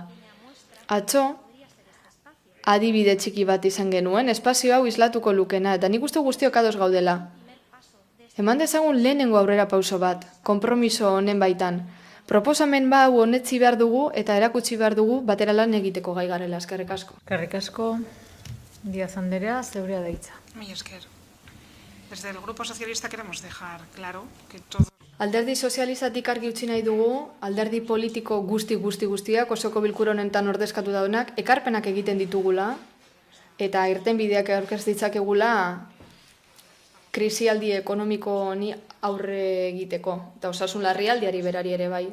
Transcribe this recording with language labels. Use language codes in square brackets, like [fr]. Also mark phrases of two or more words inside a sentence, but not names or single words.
[eu] Atzo, adibide txiki bat izan genuen, espazio hau islatuko lukena, eta nik uste guztiok ados gaudela. Eman dezagun lehenengo aurrera pauso bat, konpromiso honen baitan. Proposamen ba hau honetzi behar dugu eta erakutsi behar dugu batera lan egiteko gai garela, eskerrik asko. Eskerrik asko, Díaz Andrea, zeurea da hitza. Mila esker. [es] Desde el Grupo Socialista queremos dejar claro que todos... [eu] Alderdi sozializatik argi utzi nahi dugu, alderdi politiko guztiak osoko bilkura honetan ordezkatu daudenak, ekarpenak egiten ditugula, eta irtenbideak aurkez ditzakegula krisialdi ekonomiko honi aurre egiteko, eta osasun larrialdiari berari ere bai.